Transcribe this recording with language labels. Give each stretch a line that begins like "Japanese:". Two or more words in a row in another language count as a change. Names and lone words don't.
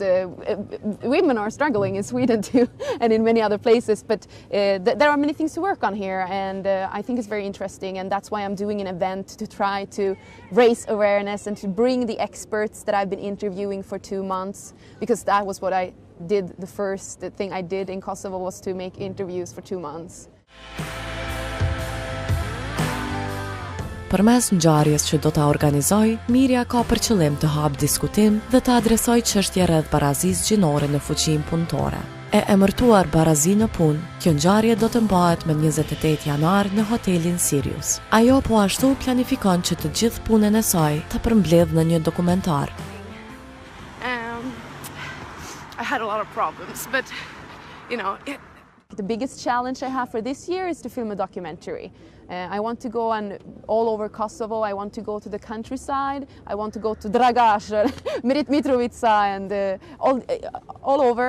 English: Women are struggling in Sweden too, and in many other places, but there are many things to work on here, and I think it's very interesting, and that's why I'm doing an event to try to raise awareness and to bring the experts that I've been interviewing for 2 months, because that was what I did. The first thing I did in Kosovo was to make interviews for 2 months.
Albanian: Përmes ngjarjes që do ta organizoj, Mirja ka për qëllim të hap diskutim dhe të adresoj çështje rreth barazisë gjinore në fuqinë punëtore. E emërtuar Barazi në punë, kjo ngjarje do të mbahet më 28 janar në hotelin Sirius. Ajo po ashtu planifikon që të gjithë punën e saj të përmbledh në një dokumentar.
English: I had a lot of problems, but The biggest challenge I have for this year is to film a documentary. I want to go all over Kosovo. I want to go to the countryside. I want to go to Dragaš, Mitrovica, and all over.